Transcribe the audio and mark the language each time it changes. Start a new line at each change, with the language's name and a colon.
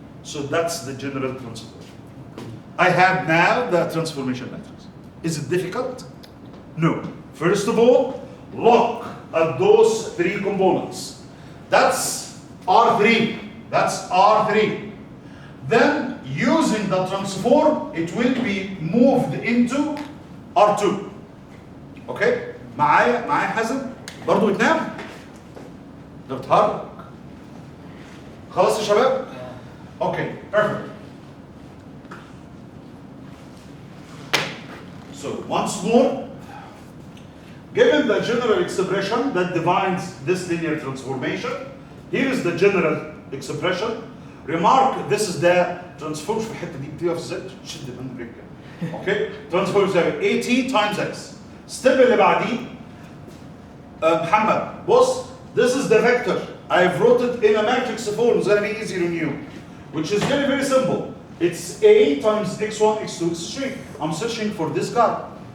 English: So that's the general transformation. I have now the transformation matrix. Is it difficult? No. First of all, look at those 3 components. That's R3. That's R3. Then, using the transform, it will be moved into R2. Okay?
Arabic: معايا حازم؟ برضه بتنام؟ ده بتهرج. خلاص يا شباب؟
English: Okay, perfect. So, once more, given the general expression that defines this linear transformation, here is the general expression. Remark, this is the transform
Arabic: في الحته دي بتبقى في ازاي؟ شد من رجلك.
English: Okay? Transform يساوي AT times X. Step
Arabic: اللي بعديه محمد بص,
English: this is the vector. I've wrote it in a matrix form. It's gonna be easier on you, which is very, very simple. It's A times X1, X2, X3. I'm searching for this guy.